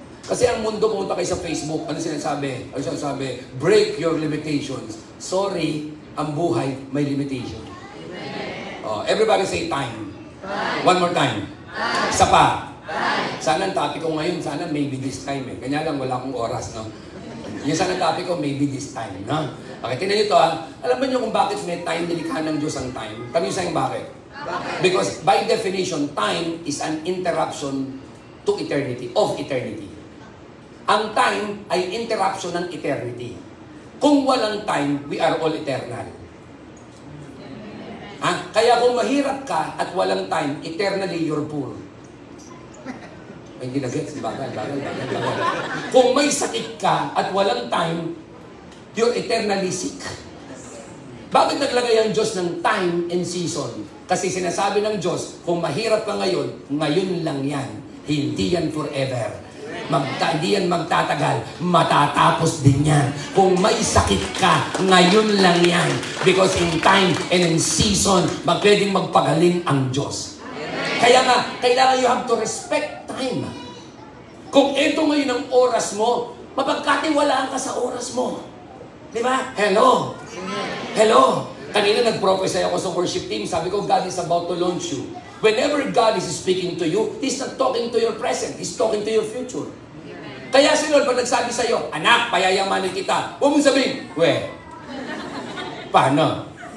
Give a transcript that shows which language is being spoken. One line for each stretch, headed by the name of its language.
Filipino: Kasi ang mundo, pumunta kayo sa Facebook, ano sinasabi? Ano sinasabi?
English: Break your limitations.
Filipino: Sorry, ang buhay may limitation.
English: Everybody say time. One more time.
Filipino: Isa pa. Sana ang topic ko ngayon, sana
English: maybe this time
Filipino: Kanya lang wala akong oras, no? Yung sana topic ko,
English: maybe this time,
Filipino: no? Okay, tingnan nyo to, ha? Alam ba nyo kung bakit may time, nilikha ng Diyos ang time? Tanong sa bakit?
English: Because by definition, time is an interruption to eternity, of eternity.
Filipino: Ang time ay interruption ng eternity. Kung walang time,
English: we are all eternal.
Filipino: Ha? Kaya kung mahirap ka at walang time,
English: eternally you're poor.
Filipino: Ay, hindi na-gets. Bagay. Kung may sakit ka at walang time,
English: you're eternally sick.
Filipino: Bakit naglagay ang Diyos ng time and season? Kasi sinasabi ng Diyos, kung mahirap ka ngayon, ngayon lang yan. Hindi yan forever. Hindi yan magtatagal. Matatapos din yan. Kung may sakit ka, ngayon lang yan.
English: Because in time and in season,
Filipino: pwedeng magpagaling ang Diyos. Kaya nga, kailangan
English: you have to respect time.
Filipino: Kung ito ngayon ang oras mo, mapagkatiwalaan ka sa oras mo. Di ba? Hello? Hello? Kanina nag-prophesy ako sa worship team.
English: Sabi ko, God is about to launch you. Whenever God is speaking to you, He's not talking to your present. He's talking to your future.
Filipino: Kaya si Lord, pag nagsabi sa'yo, anak, payayamanin kita. Huwag mong sabihin, paano?